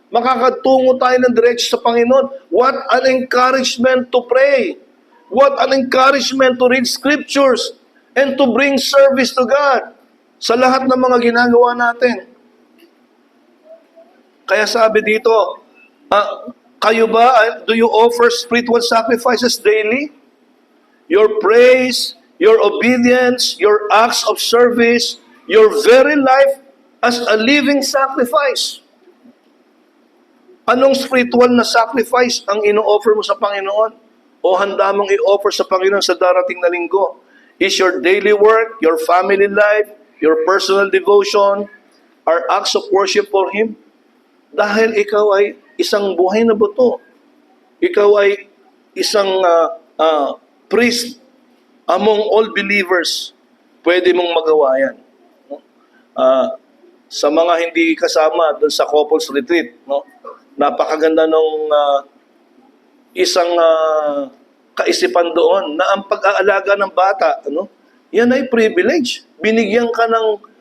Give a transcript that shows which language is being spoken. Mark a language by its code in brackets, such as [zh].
[tl] Makakatungo tayo ng diretso sa Panginoon. [en] What an encouragement to pray. What an encouragement to read scriptures and to bring service to God [tl] sa lahat ng mga ginagawa natin. Kaya sabi dito, kayo ba, [en] do you offer spiritual sacrifices daily? Your praise, your obedience, your acts of service, your very life as a living sacrifice. [tl] Anong spiritual na sacrifice ang ino-offer mo sa Panginoon? O handa mong i-offer sa Panginoon sa darating na linggo? [en] Is your daily work, your family life, your personal devotion, are acts of worship for Him? [tl] Dahil ikaw ay isang buhay na buto. Ikaw ay isang [en] priest among all believers. [tl] Pwede mong magawa yan. Sa mga hindi kasama doon sa couples retreat, napakaganda nung isang kaisipan doon na ang pag-aalaga ng bata, yan ay privilege. Binigyan ka ng